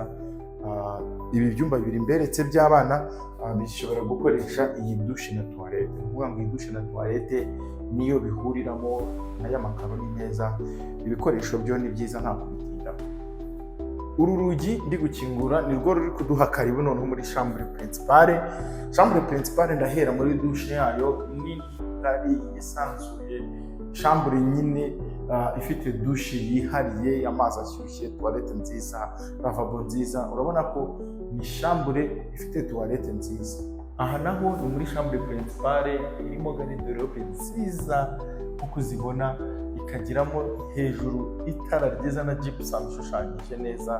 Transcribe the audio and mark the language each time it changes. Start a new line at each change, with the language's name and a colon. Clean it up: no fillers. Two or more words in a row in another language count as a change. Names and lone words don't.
Kinyarwanda: Ibi byumba bibiri mberetse by'abana bishobora gukoresha iyi dushe na toilette. Kuvuga ngo iyi dushe na toilette niyo bihuriramo, aya makaro ni meza, ibikoresho byo ni byiza nta kubitinda. Uru rugi ndi gukingura ni rwo ruri kuduha karibu noneho muri
French: chambre principale. Chambre principale
Kinyarwanda: ndahera muri dushe yayo nini ngari yisanzuye. Chambre nyine ifite dushe yihariye, amazi ashyushye, toilette nziza, lavabo nziza. Urabona ko ni chambre ifite toilette nziza. Aha naho ni muri
French: chambre principale,
Kinyarwanda: irimo garde-robe nziza uko uzibona, ikagiramo hejuru itara ryiza na gypsum ishushanyije neza.